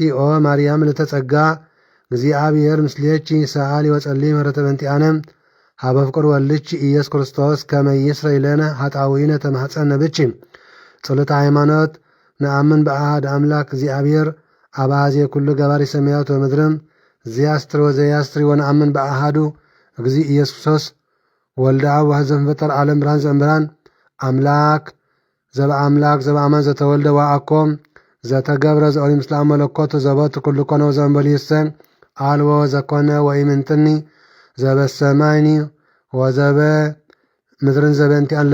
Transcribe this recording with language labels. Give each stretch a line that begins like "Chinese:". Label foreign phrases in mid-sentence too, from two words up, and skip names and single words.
Geez: ኦ ማርያም ለተጸጋ እግዚአብሔር ምስሌኪ ሰአሊ ወጸልይ ምህረተ በእንቲአነ ሀበ ፍቁር ወልድኪ ኢየሱስ ክርስቶስ ከመ ይስረይ ለነ ኃጣውኢነ ተማኅፀነ ብኪ ጸሎተ ሃይማኖት ነአምን በአሐድ አምላክ እግዚአብሔር አባዜ ኩሉ ገባሪ ሰማያት ወምድርም ዘያስትር ወዘያስትሪ ወነአምን በአሐዱ እግዚ ኢየሱስ ክርስቶስ ወልደ አብ ዋሕድ ዘእምፈጠረ ዓለም ብርሃን ዘእምብርሃን አምላክ ዘበአምላክ ዘበአማን ዘተወልደ ወአኮም ዘተገብረ ዘኦሪ ምስለ መለኮቱ ዘቦቱ ኩሉ ኮነ ወዘእምበሊሰ አልቦ ዘኮነ ወኢምንትኒ ዘበሰማይኒ ወዘበ ምድርን ዘበእንቲአን